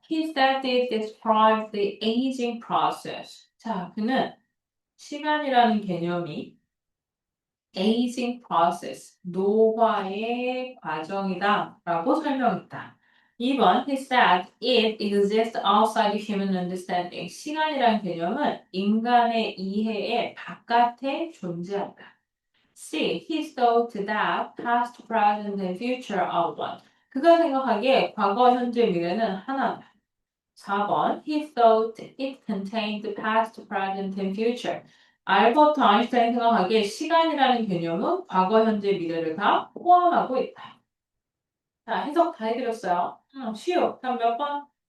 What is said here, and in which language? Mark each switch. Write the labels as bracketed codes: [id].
[en] He said it describes the aging process. [ko] 자, 그는 시간이라는 개념이 aging process, 노화의 과정이다 라고 설명했다. 2번. [en] He said it exists outside human understanding. [ko] 시간이라는 개념은 인간의 이해의 바깥에 존재한다. C. [en] He thought that past, present, and future are one. [ko] 그가 생각하기에 과거, 현재, 미래는 하나다. 4번. [en] He thought it contained past, present, and future. [ko] 알버트 아인슈타인 생각하기에 시간이라는 개념은 과거, 현재, 미래를 다 포함하고 있다. 자, 해석 다 해드렸어요. 쉬워. 그럼 몇 번?